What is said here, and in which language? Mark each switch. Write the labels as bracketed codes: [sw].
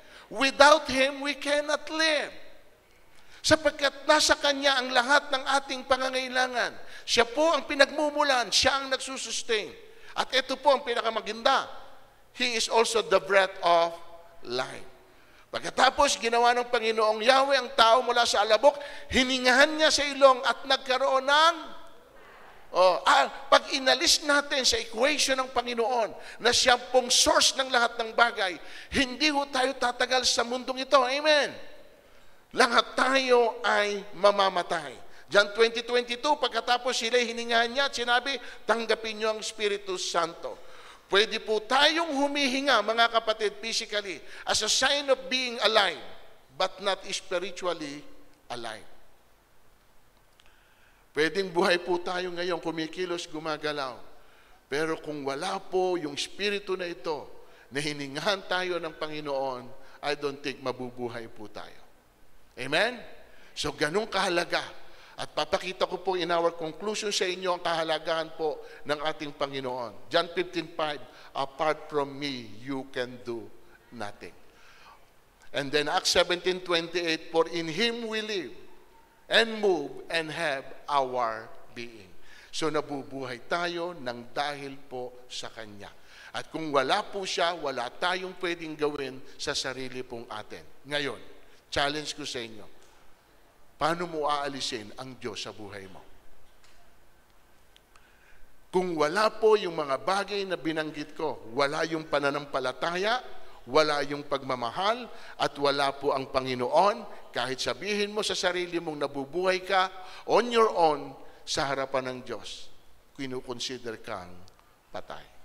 [en] Without Him, we cannot live. [tl] Sapagkat nasa Kanya ang lahat ng ating pangangailangan. Siya po ang pinagmumulan, siya ang nagsusustain. At ito po ang pinakamaganda. [en] He is also the breath of life. [tl] Pagkatapos, ginawa ng Panginoong Yahweh ang tao mula sa alabok, hiningahan niya sa ilong at nagkaroon ng pag inalis natin sa equation ng Panginoon na siya pong source ng lahat ng bagay, hindi ho tayo tatagal sa mundong ito. Amen. Lahat tayo ay mamamatay. John 20:22, pagkatapos sila hiningahan niya at sinabi, tanggapin niyo ang Espiritu Santo. Pwede po tayong humihinga, mga kapatid, [en] physically, as a sign of being alive, but not spiritually alive. [tl] Pwedeng buhay po tayo ngayon, kumikilos, gumagalaw. Pero kung wala po yung Espiritu na ito, na hiningahan tayo ng Panginoon, [en] I don't think [tl] mabubuhay po tayo. Amen? So, ganun kahalaga. At papakita ko po in our conclusion sa inyo ang kahalagahan po ng ating Panginoon. [en] John 15:5, apart from me, you can do nothing. And then Acts 17:28, for in Him we live and move and have our being. [tl] So, nabubuhay tayo ng dahil po sa Kanya. At kung wala po siya, wala tayong pwedeng gawin sa sarili pong atin. Ngayon, challenge ko sa inyo, paano mo aalisin ang Diyos sa buhay mo? Kung wala po yung mga bagay na binanggit ko, wala yung pananampalataya, wala yung pagmamahal, at wala po ang Panginoon, kahit sabihin mo sa sarili mong nabubuhay ka [en] on your own [tl] sa harapan ng Diyos, kinukonsider kang patay.